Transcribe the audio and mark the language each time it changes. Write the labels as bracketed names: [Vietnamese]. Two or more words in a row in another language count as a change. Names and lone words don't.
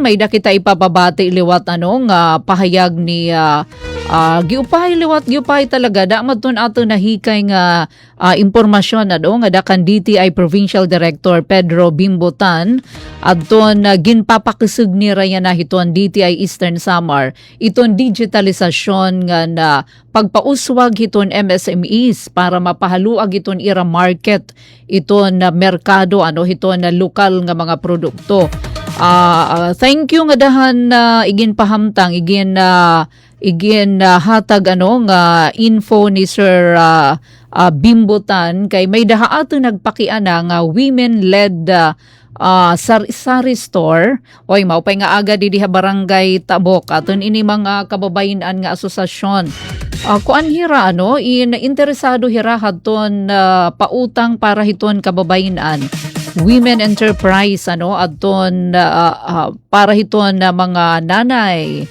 [Waray] May da kita ipapabati liwat pahayag ni giupay liwat giupay talaga damat ton ato nahikay nga impormasyon nga dakan DTI Provincial Director Pedro Bimbotan adton ginpapakisug ni raya na hiton DTI Eastern Samar iton digitalisasyon nga na pagpauswag hiton MSMEs para mapahaluag iton ira market iton na merkado hiton na lokal nga mga produkto. [English] Thank you [Waray] nga dahan igin pahamtang igin hatag nga info ni Sir Bimbotan kay may daha ato nagpakiana nga women-led sari store. Maupay nga aga di diha barangay Tabok aton ini mga kababayenan nga asosasyon. Kuan hira interesado hira haton pautang para hiton kababayenan. [English] women enterprise [Waray] adton para hiton mga nanay.